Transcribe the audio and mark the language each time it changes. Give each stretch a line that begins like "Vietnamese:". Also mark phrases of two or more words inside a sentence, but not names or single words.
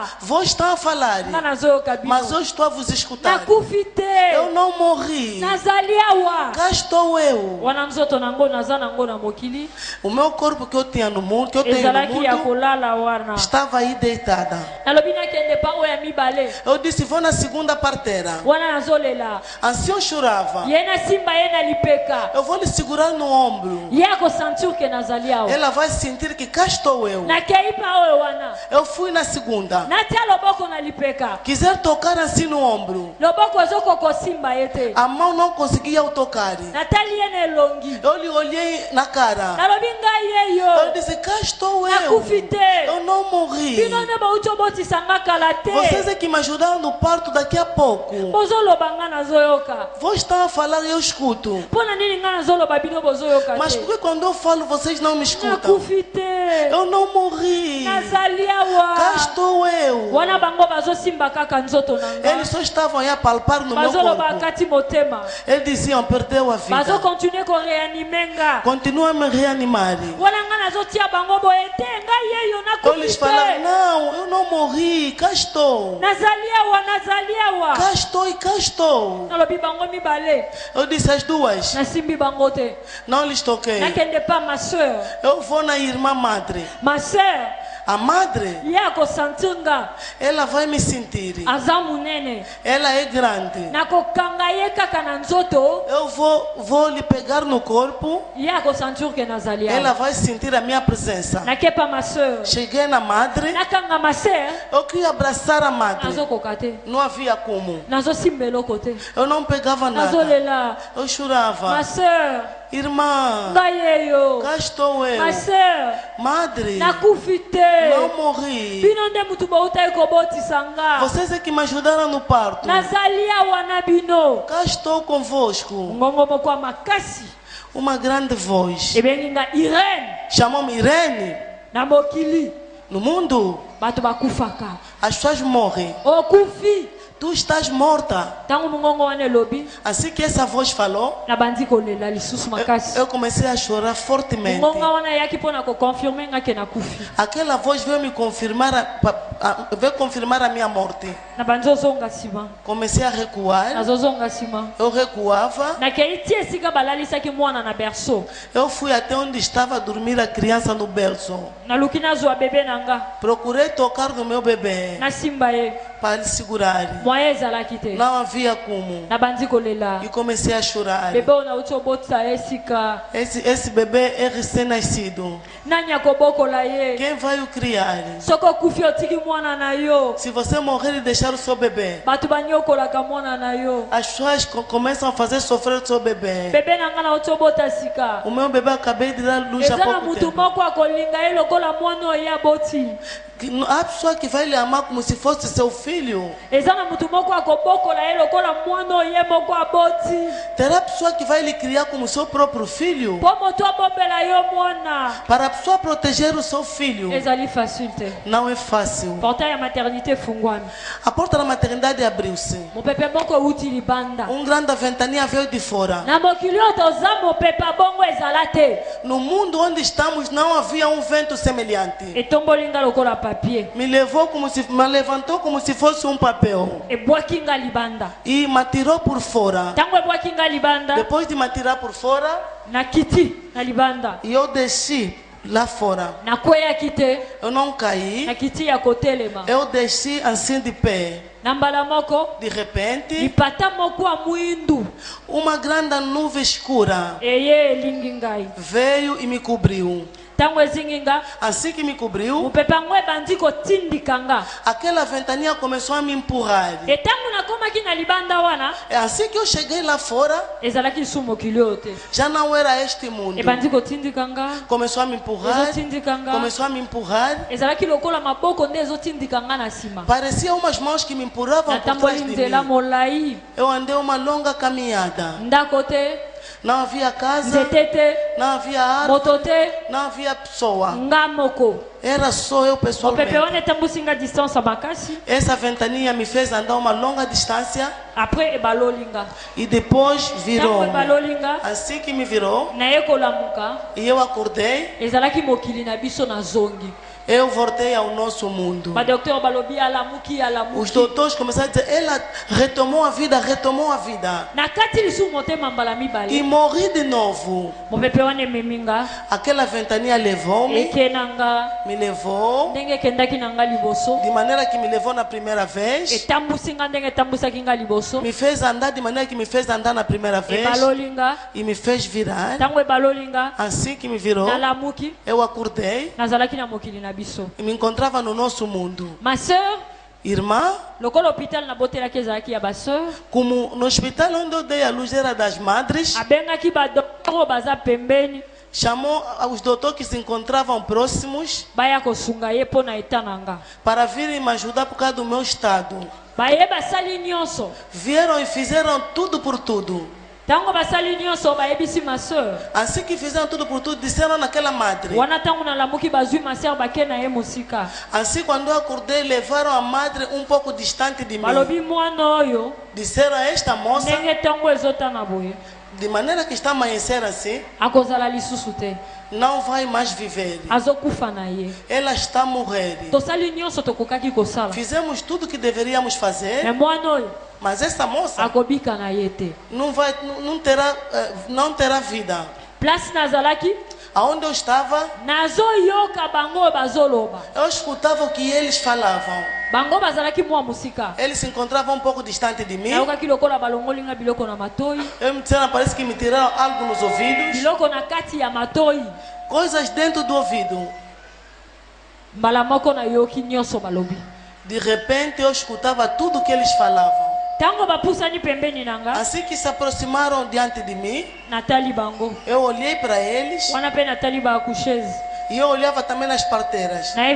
Portuguese: Vós estão a falar.
Lingala: nga nazoyoka bino.
Portuguese: Mas eu estou a vos escutar.
Lingala: nakufi te.
Portuguese: Eu não morri.
Lingala: nazali awa
Portuguese: Cá estou eu.
Lingala: wana nzoto nango naza nango na mokili
Portuguese: O meu corpo que eu tinha no mundo, que eu tenho no
Lingala: ezalaki ya
Portuguese: mundo,
Lingala: kolala wana.
Portuguese: estava aí deitada.
Lingala: nalobi nakende pa oyo ya mibale
Portuguese: Eu disse, vou na segunda parteira.
Lingala: wana nazolela
Portuguese: Assim eu chorava.
Lingala: ye nasimba ye na lipeka
Portuguese: Eu vou lhe segurar no ombro.
Lingala: ye akosentir ke nazali awa.
Portuguese: Ela vai sentir que cá estou eu.
Lingala: nakei pa oyo wana
Portuguese: Eu fui na segunda.
Lingala: natia loboko na lipeka
Portuguese: Quiser tocar assim no ombro.
Lingala: loboko ezokokosimba ye te.
Portuguese: A mão não conseguia o tocar.
Lingala: natali ye na elongi
Portuguese: Eu lhe olhei na cara.
Lingala: nalobi ngai
Portuguese: Eu
Lingala: yeyo
Portuguese: disse, cá estou
Lingala: nakufi
Portuguese: eu.
Lingala: te.
Portuguese: Eu não morri.
Lingala: bino nde bauti obotisa nga kala
Portuguese: Vocês
Lingala: te.
Portuguese: é que me ajudaram no parto daqui a pouco.
Lingala: bozoloba nga nazoyoka.
Portuguese: Vós estão a falar e eu escuto.
Lingala: mpo na nini nga nazoloba bino bozoyoka
Portuguese: Mas
Lingala: te.
Portuguese: por que quando eu falo vocês não me escutam?
Lingala: nakufi te.
Portuguese: Eu não morri.
Lingala: nazali
Portuguese: Cá
Lingala: awa
Portuguese: estou eu.
Lingala: wana bango bazosimba kaka nzoto na nga
Portuguese: Eles só estavam aí a palpar no meu
Lingala: bazoloba
Portuguese: corpo.
Lingala: kati motema
Portuguese: Eles diziam, perdeu a vida.
Lingala: bazokontinue koreanime nga
Portuguese: Continua a me reanimar.
Lingala: wana nga nazotia bango boye te ngai yeyo
Portuguese: Eu lhes
Lingala: nakufi
Portuguese: falava,
Lingala: te.
Portuguese: não, eu não morri. Cá estou.
Lingala: nazali awa nazali awa
Portuguese: Cá estou e cá estou.
Lingala: nalobi bango mibale
Portuguese: Eu disse as duas.
Lingala: nasimbi bango te.
Portuguese: Não lhes toquei.
Lingala: nakende pa
French: ma soeur
Portuguese: Eu vou na irmã madre.
French: ma soeur
Portuguese: A madre,
Lingala: ye akosentir nga
Portuguese: ela vai me sentir.
Lingala: aza monene
Portuguese: Ela é grande.
Lingala: nakokanga ye kaka na nzoto
Portuguese: Eu vou lhe pegar no corpo.
Lingala: ye akosentir ke nazali
Portuguese: Ela
Lingala: awa
Portuguese: vai sentir a minha presença.
Lingala: nakepa
French: ma soeur
Portuguese: Cheguei na madre.
Lingala: nakanga
French: ma soeur
Portuguese: Eu queria abraçar a madre.
Lingala: nazokoka te.
Portuguese: Não havia como.
Lingala: nazosimba eloko te.
Portuguese: Eu não pegava nada.
Lingala: nazolela
Portuguese: Eu chorava.
French: ma soeur
Portuguese: Irmã,
Lingala: ngai yeyo
Portuguese: cá estou eu.
French: ma soeur
Portuguese: Madre,
Lingala: nakufi te.
Portuguese: não morri.
Lingala: bino nde mutu bautai kobotisa nga
Portuguese: Vocês é que me ajudaram no parto.
Lingala: nazali awa na bino.
Portuguese: Cá estou convosco.
Lingala: ngongo moko ya makasi
Portuguese: Uma grande voz.
Lingala: ebengi nga irene
Portuguese: Chamou-me Irene.
Lingala: na mokili
Portuguese: No mundo,
Lingala: bato bakufaka
Portuguese: as pessoas morrem.
Lingala: okufi
Portuguese: tu estás morta.
Lingala: Tango mungongo wane lobi,
Portuguese: Assim que essa voz falou,
Lingala: na bandi kolela lisusu makasi.
Portuguese: eu comecei a chorar fortemente.
Lingala: Mungongo wana yaki pona ko confirmer nga ke na kufi.
Portuguese: Aquela voz veio me confirmar, veio confirmar a minha morte.
Lingala: Na banzo zonga sima.
Portuguese: Comecei a recuar.
Lingala: Na zonga sima.
Portuguese: Eu recuava.
Lingala: Na kei tie sika balalisa ki mwana na berceau.
Portuguese: Eu fui até onde estava a dormir a criança no berço.
Lingala: Na lukina zwa bebê nanga.
Portuguese: Procurei tocar no meu bebê
Lingala: Na simba ye.
Portuguese: para lhe segurar.
Lingala: Moye ezalaki te.
Portuguese: Não havia como.
Lingala: Na bandi kolela.
Portuguese: E comecei a chorar.
Lingala: Bebê ona uti obotisa esika.
Portuguese: Esse bebê é recém-nascido.
Lingala: Nanya kobokola ye.
Portuguese: Quem vai o criar?
Lingala: Soko kufi otiki mwana na yo.
Portuguese: Se você morrer e deixar o seu bebê,
Lingala: Batu banyokolaka mwana na yo.
Portuguese: as pessoas começam a fazer sofrer o seu bebê.
Lingala: Bebê nanga na uti obota sika.
Portuguese: O meu bebê acabei de dar luz há
Lingala: Eza na
Portuguese: pouco
Lingala: mutu
Portuguese: tempo.
Lingala: moko akolinga ye lokola mwana oyo aboti.
Portuguese: Há pessoa que vai lhe amar como se fosse seu filho.
Lingala: Eza na mutu moko akobokola ye lokola mwana oyo moko aboti.
Portuguese: Terá pessoa que vai lhe criar como seu próprio filho.
Lingala: Po moto abombela yo mwana.
Portuguese: Para a pessoa proteger o seu filho,
Lingala: Ezali facile te.
Portuguese: não é fácil.
Lingala: Portail ya maternité fungwami.
Portuguese: A porta da maternidade abriu-se.
Lingala: Mopepe moko euti libanda.
Portuguese: Grande ventania veio de fora.
Lingala: Na mokili oyo toza mopepe bongo ezala te.
Portuguese: No mundo onde estamos não havia vento semelhante.
Lingala: Etombolinga lokola papier.
Portuguese: Me levantou como se fosse papel
Lingala: Ebwaki nga libanda.
Portuguese: e me tirou por fora.
Lingala: Tango ebwaki nga libanda.
Portuguese: Depois de me tirar por fora,
Lingala: Na kiti na libanda.
Portuguese: eu desci lá fora.
Lingala: Nakweyaki te.
Portuguese: Eu não
Lingala: Na
Portuguese: caí.
Lingala: kiti ya kotelema.
Portuguese: Eu desci assim de pé.
Lingala: Na mbala moko.
Portuguese: De repente,
Lingala: Lipata moko ya mwindu.
Portuguese: uma grande nuvem escura
Lingala: Eye elingi ngai.
Portuguese: veio e me cobriu.
Lingala: Tango ezingi nga.
Portuguese: Assim que me cobriu,
Lingala: Mopepe yango ebandi kotindika nga.
Portuguese: aquela ventania começou a me empurrar.
Lingala: Etango nakomaki na libanda wana.
Portuguese: Assim que eu cheguei lá fora,
Lingala: Ezalaki su mokili oyo te.
Portuguese: já não era este mundo.
Lingala: Ebandi kotindika nga.
Portuguese: Começou a me empurrar,
Lingala: Ezotindika nga.
Portuguese: começou a me empurrar.
Lingala: Ezalaki lokola maboko nde ezotindika nga na nsima.
Portuguese: Parecia umas mãos que me empurravam por trás
Lingala: Natamboli
Portuguese: de
Lingala: nzela
Portuguese: mim.
Lingala: molai.
Portuguese: Eu andei uma longa caminhada.
Lingala: Ndako te.
Portuguese: Não havia casa,
Lingala: Nzete te.
Portuguese: não havia árvore,
Lingala: Moto te.
Portuguese: não havia pessoa.
Lingala: Nga moko.
Portuguese: Era só eu
Lingala: Mopepe
Portuguese: pessoalmente.
Lingala: wana etambusi nga distance makasi.
Portuguese: Essa ventania me fez andar uma longa distância
Lingala: Après ebaloli nga.
Portuguese: e depois virou.
Lingala: Tango ebaloli nga.
Portuguese: Assim que me virou
Lingala: Naye kolamuka.
Portuguese: e eu acordei,
Lingala: Ezalaki mokili na biso na zongi.
Portuguese: eu voltei ao nosso mundo.
Lingala: Badokter balobi alamuki
Portuguese: Os
Lingala: alamuki.
Portuguese: doutores começaram a dizer, ela retomou a vida, retomou a vida.
Lingala: Na kati lisu motema mbala
Portuguese: E
Lingala: mibale.
Portuguese: morri de novo.
Lingala: Mopepe wana ememi nga.
Portuguese: Aquela ventania levou-me,
Lingala: Eke na nga.
Portuguese: me levou,
Lingala: Ndenge ekendaki na nga liboso.
Portuguese: de maneira que me levou na primeira vez,
Lingala: Etambusi nga ndenge etambusaki nga liboso.
Portuguese: me fez andar de maneira que me fez andar na primeira vez
Lingala: Ebaloli nga.
Portuguese: e me fez virar.
Lingala: Tango ebaloli nga.
Portuguese: Assim que me virou,
Lingala: Nalamuki.
Portuguese: eu acordei
Lingala: Nazalaki na mokili na biso.
Portuguese: e me encontrava no nosso mundo.
French: Ma sœur,
Portuguese: Irmã,
Lingala: lokola hôpital nabotelaki ezalaki ya basœur,
Portuguese: como no hospital onde eu dei a luz era das madres,
Lingala: abengaki badokter oyo baza pembeni
Portuguese: chamou os doutores que se encontravam próximos
Lingala: baya kosunga ye mpo na eta na nga.
Portuguese: para virem me ajudar por causa do meu estado.
Lingala: Baye basali nyonso.
Portuguese: Vieram e fizeram tudo por tudo.
Lingala: Tango basali nyonso bayebisi
French: ma sœur.
Portuguese: Assim que fizeram tudo por tudo, disseram naquela madre.
Lingala: Wana tango nalamuki bazwi
French: ma sœur
Lingala: bake na ye mosika.
Portuguese: Assim, quando eu acordei, levaram a madre pouco distante de mim.
Lingala: Balobi mwana oyo
Portuguese: Disseram a esta moça,
Lingala: ndenge ntango ezotana boye
Portuguese: de maneira que está a amanhecer assim,
Lingala: akozala lisusu te,
Portuguese: não vai mais viver.
Lingala: azokufa na ye.
Portuguese: Ela está a morrer.
Lingala: Tosali nyonso tokokaki kosala,
Portuguese: Fizemos tudo o que deveríamos me fazer,
Lingala: mwana oyo
Portuguese: mas essa moça
Lingala: akobika na ye te.
Portuguese: não terá vida.
Lingala: Place nazalaki
Portuguese: Aonde eu estava,
Lingala: nazoyoka bango oyo bazoloba.
Portuguese: eu escutava o que eles falavam.
Lingala: Bango bazalaki mwa mosika.
Portuguese: Eles se encontravam pouco distante de mim.
Lingala: Nayokaki lokola balongolinga biloko na matoi,
Portuguese: Eu me disseram, parece que me tiraram algo nos ouvidos.
Lingala: biloko na kati ya matoi.
Portuguese: Coisas dentro do ouvido.
Lingala: Mbala moko nayoki nyonso balobi.
Portuguese: De repente eu escutava tudo o que eles falavam.
Lingala: Tango bapusani pembeni nanga,
Portuguese: Assim que se aproximaram diante de mim,
Lingala: natali bango.
Portuguese: eu olhei para eles
Lingala: Wana pe natali ba coucheuse.
Portuguese: e eu olhava também nas parteiras.